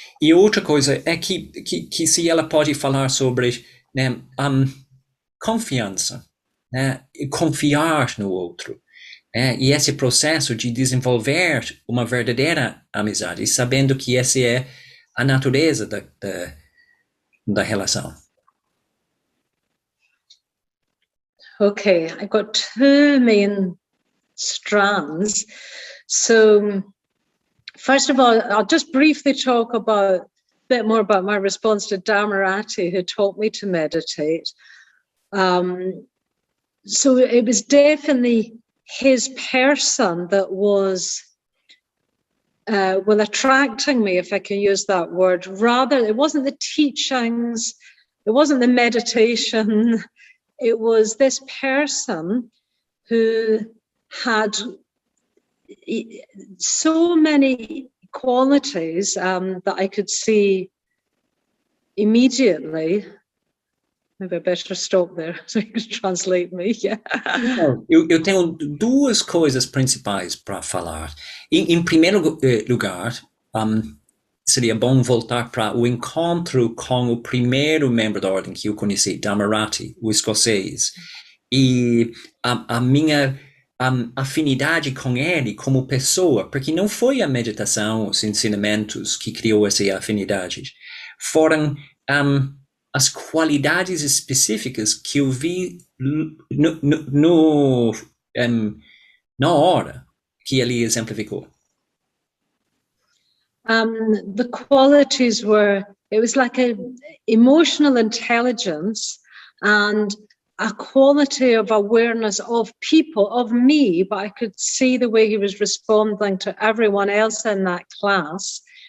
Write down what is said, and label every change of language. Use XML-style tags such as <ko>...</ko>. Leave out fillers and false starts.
<pt>E outra coisa é que se ela pode falar sobre, né, confiança, né, confiar no outro, e esse processo de desenvolver uma verdadeira amizade, sabendo que essa é a natureza da relação.</pt> <en>Okay, I've got two main strands. So first of all, I'll just briefly talk a bit more about my response to Dhammarathi, who taught me to meditate. So it was definitely his person that was attracting me, if I can use that word. Rather, it wasn't the teachings, it wasn't the meditation, it was this person who had so many qualities that I could see immediately. Maybe I better stop there so you can translate me. Yeah.</en> <pt>Eu tenho duas coisas principais para falar. Em primeiro lugar, seria bom voltar para o encontro com o primeiro membro da ordem que eu conheci, Dhammarathi, o escocês, e a minha afinidade com ele como pessoa, porque não foi a meditação, os ensinamentos que criou essa afinidade, foram as qualidades específicas que eu vi na hora que ele exemplificou.</pt> <en>The qualities it was like a emotional intelligence and a quality of awareness of people, of me, but I could see the way he was responding to everyone else in that class.</en>